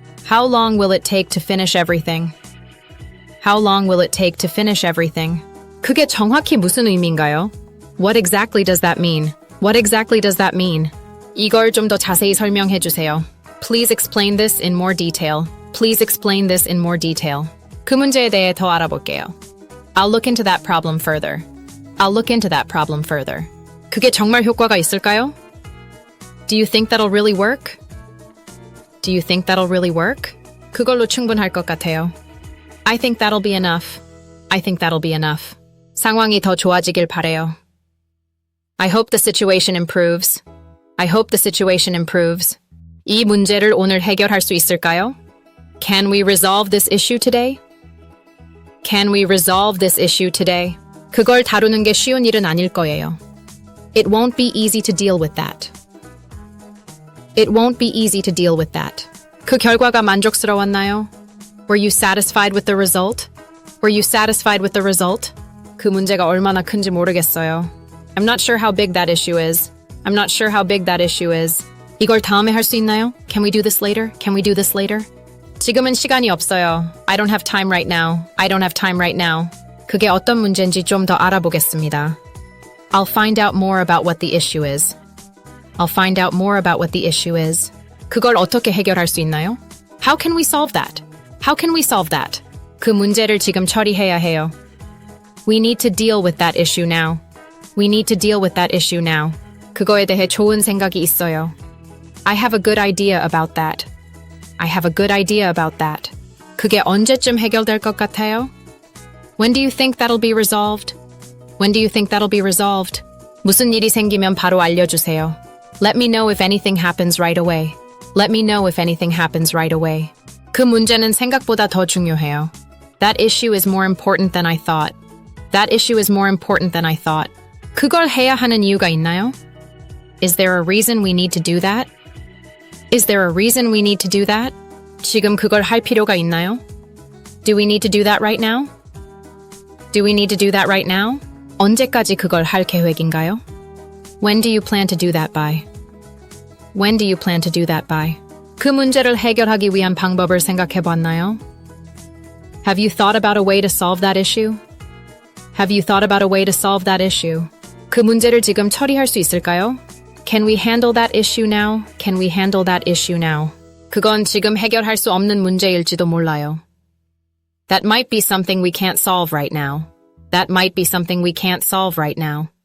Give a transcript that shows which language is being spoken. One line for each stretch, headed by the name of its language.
English: How long will it take to finish everything? How long will it take to finish everything?
Korean: 그게 정확히 무슨 의미인가요?
English: What exactly does that mean? What exactly does that mean?
Korean: 이걸 좀 더 자세히 설명해 주세요.
English: Please explain this in more detail. Please explain this in more detail.
Korean: 그 문제에 대해 더 알아볼게요.
English: I'll look into that problem further. I'll look into that problem further.
Korean: 그게 정말 효과가 있을까요?
English: Do you think that'll really work? Do you think that'll really work?
Korean: 그걸로 충분할 것 같아요.
English: I think that'll be enough. I think that'll be enough.
Korean: 상황이 더 좋아지길 바래요.
English: I hope the situation improves. I hope the situation improves.
Korean: 이 문제를 오늘 해결할 수 있을까요?
English: Can we resolve this issue today? Can we resolve this issue today?
Korean: 그걸 다루는 게 쉬운 일은 아닐 거예요.
English: It won't be easy to deal with that. It won't be easy to deal with that.
Korean: 그 결과가 만족스러웠나요?
English: Were you satisfied with the result? Were you satisfied with the result?
Korean: 그 문제가 얼마나 큰지 모르겠어요.
English: I'm not sure how big that issue is. I'm not sure how big that issue is.
Korean: 이걸 다음에 할 수 있나요?
English: Can we do this later? Can we do this later?
Korean: 지금은 시간이 없어요.
English: I don't have time right now. I don't have time right now.
Korean: 그게 어떤 문제인지 좀 더 알아보겠습니다.
English: I'll find out more about what the issue is. I'll find out more about what the issue is.
Korean: 그걸 어떻게 해결할 수 있나요?
English: How can we solve that? How can we solve that?
Korean: 그 문제를 지금 처리해야 해요.
English: We need to deal with that issue now. We need to deal with that issue now.
Korean: 그거에 대해 좋은 생각이 있어요.
English: I have a good idea about that. I have a good idea about that.
Korean: 그게 언제쯤 해결될 것 같아요?
English: When do you think that'll be resolved? When do you think that'll be resolved?
Korean: 무슨 일이 생기면 바로 알려주세요.
English: Let me know if anything happens right away. Let me know if anything happens right away.
Korean: 그 문제는 생각보다 더 중요해요.
English: That issue is more important than I thought. That issue is more important than I thought.
Korean: 그걸 해야 하는 이유가 있나요?
English: Is there a reason we need to do that? Is there a reason we need to do that?
Korean: 지금 그걸 할 필요가 있나요?
English: Do we need to do that right now? Do we need to do that right now?
Korean: 언제까지 그걸 할 계획인가요?
English: When do you plan to do that by? When do you plan to do that by?
Korean: 그 문제를 해결하기 위한 방법을 생각해 봤나요?
English: Have you thought about a way to solve that issue? Have you thought about a way to solve that issue?
Korean: 그 문제를 지금 처리할 수 있을까요?
English: Can we handle that issue now? Can we handle that issue now?
Korean: 그건 지금 해결할 수 없는 문제일지도 몰라요.
English: That might be something we can't solve right now. That might be something we can't solve right now.